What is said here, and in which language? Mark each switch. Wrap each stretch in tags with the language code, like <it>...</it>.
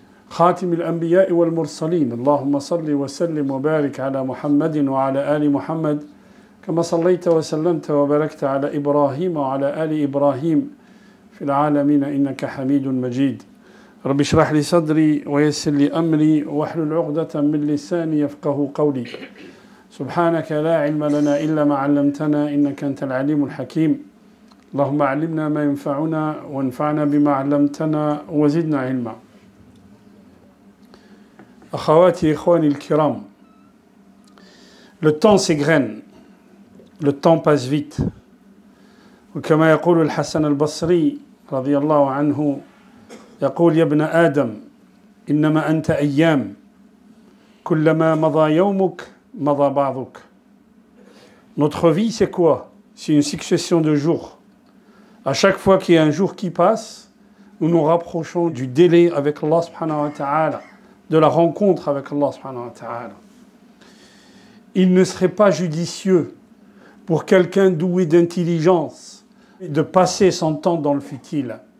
<ar>خاتم الأنبياء والمرسلين اللهم صل وسلم وبارك على محمد وعلى آل محمد كما صليت وسلمت وباركت على إبراهيم وعلى آل إبراهيم في العالمين إنك حميد مجيد رب اشرح لي صدري ويسر لي أمري واحلل عقدة من لساني يفقه قولي سبحانك لا علم لنا إلا ما علمتنا إنك أنت العليم الحكيم اللهم علمنا ما ينفعنا وانفعنا بما علمتنا وزدنا علما أخواتي إخواني الكرام.</ar> <fr>Le temps s'égrène, le temps passe vite.</fr> <ar>وكما يقول الحسن البصري رضي الله عنه يقول يا ابن آدم إنما أنت أيام كلما مضى يومك مضى بعضك.</ar> <fr>Notre vie c'est quoi? C'est une succession de jours. À chaque fois qu'il y a un jour qui passe, nous nous rapprochons du délai avec Allah subhanahu wa ta'ala, de la rencontre avec Allah subhanahu wa ta'ala. Il ne serait pas judicieux pour quelqu'un doué d'intelligence de passer son temps dans le futile.</fr>